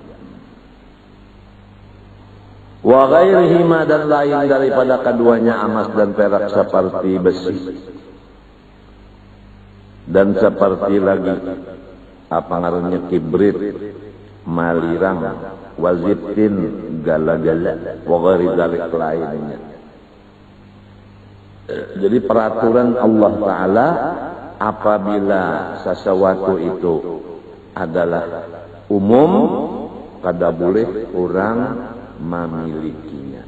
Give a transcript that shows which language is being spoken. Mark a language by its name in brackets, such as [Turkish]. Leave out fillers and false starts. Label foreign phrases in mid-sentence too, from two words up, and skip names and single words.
[Arabic] وغيرهما, [Banjar] dan lain daripada keduanya emas dan perak seperti besi. Dan seperti lagi apa ngarannya kibrit, malirang, wazitin, gala-gala, [Arabic] وغير ذلك [Banjar] lainnya. Jadi peraturan Allah Ta'ala apabila sesuatu itu adalah umum, kada boleh orang memilikinya.